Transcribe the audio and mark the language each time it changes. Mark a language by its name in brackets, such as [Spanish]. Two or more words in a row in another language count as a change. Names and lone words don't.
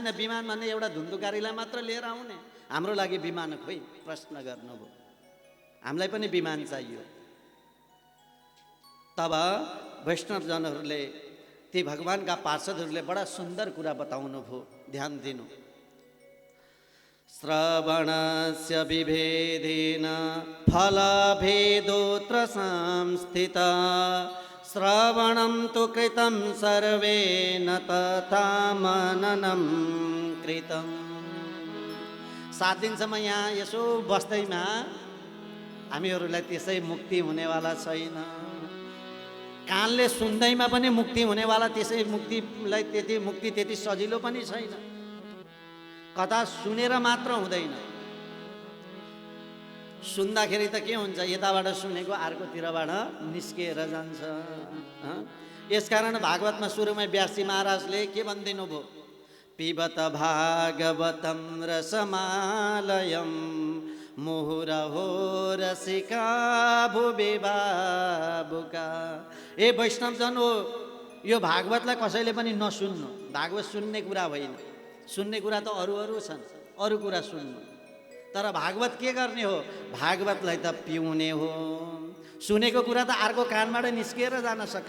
[Nepali] विमान भन्ने एउटा धुन्धुकारीलाई मात्र लिएर आउने, हाम्रो लागि विमान खोइ? प्रश्न गर्नुभयो। हामीलाई पनि विमान चाहियो। तब वैष्णवजनहरूले, ती भगवानका पार्षदहरूले बडा सुन्दर कुरा बताउनु भयो। ध्यान दिनु। [Sanskrit] श्रवणस्य विभेदेन फलभेदोऽत्र संस्थितः, श्रवणं तु कृतं सर्वेण तथा मननं कृतं। [Nepali] 7 दिनसम्म यहाँ यसो बस्दैमा हामीहरूलाई त्यसै मुक्ति हुनेवाला छैन। कानले सुन्दैमा पनि मुक्ति हुनेवाला त्यसै मुक्तिलाई त्यति सजिलो पनि छैन। कथा सुनेर मात्र हुँदैन। सुन्दाखेरि त के हुन्छ, यताबाट सुनेको अर्कोतिरबाट निस्किएर जान्छ। यसकारण भागवतमा सुरुमै व्यासी महाराजले के भनिदिनु भयो? [Sanskrit] पिबत भागवतं रसमालयं मुहुरहो रसिका भुवि बाबुका। [Nepali] ए वैष्णवजन हो, यो भागवतलाई कसैले पनि नसुन्नु। भागवत सुन्ने कुरा होइन। सुन्ने कुरा त अरू छन्, अरू कुरा सुन्नु। तर भागवत के गर्ने हो? भागवतलाई त पिउने हो। सुनेको कुरा त अर्को कानबाट निस्किएर जान सक्छ।